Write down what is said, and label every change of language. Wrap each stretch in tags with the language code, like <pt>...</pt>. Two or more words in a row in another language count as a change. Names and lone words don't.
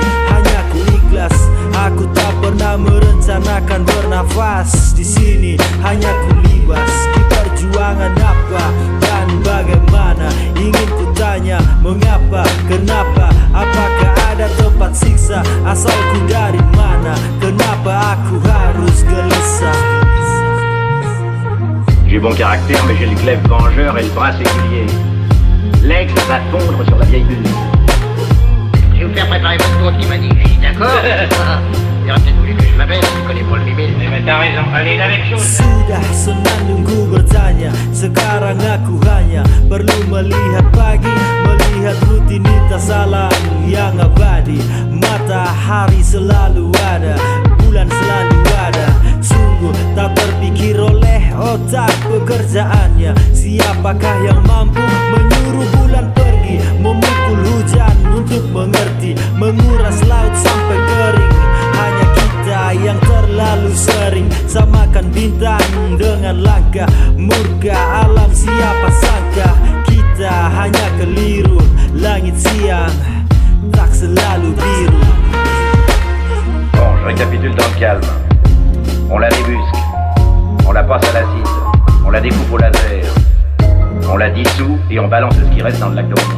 <id>Hanya ku ikhlas, aku tak pernah merencanakan bernafas di sini. Hanya ku libas di perjuangan apa dan bagaimana. Ingin ku tanya mengapa, kenapa, apakah ada tempat siksa, asalku dari mana, kenapa aku harus gelisah.</id> <fr>J'ai bon caractère, mais j'ai le glaive vengeur et le bras séculier. L'aigle va fondre sur la vieille lune. Je vais vous faire préparer votre compte qui magnifie, d'accord? Il aurait peut-être voulu que je m'appelle, je connais pas le mimile. Mais t'as raison, allez, la même chose.</fr> <id>Sudah senang ku bertanya, sekarang aku hanya perlu melihat pagi, melihat rutinitas alam yang abadi. Matahari selalu ada, bulan selalu ada. Sungguh tak terpikir oleh otak pekerjaannya. Siapakah yang mampu menyuruh bulan pergi, memukul hujan untuk mengerti, menguras laut sampai kering. Hanya kita yang terlalu sering samakan bintang dengan langkah murka alam. Siapa sangka kita hanya keliru, langit siang tak selalu selalu biru.</id> <fr>Bon, je récapitule dans le calme. On la débusque, on la passe à l'acide, on la découpe au laser, on la dissout et on balance ce qui reste dans le lac d'Ornier.</fr>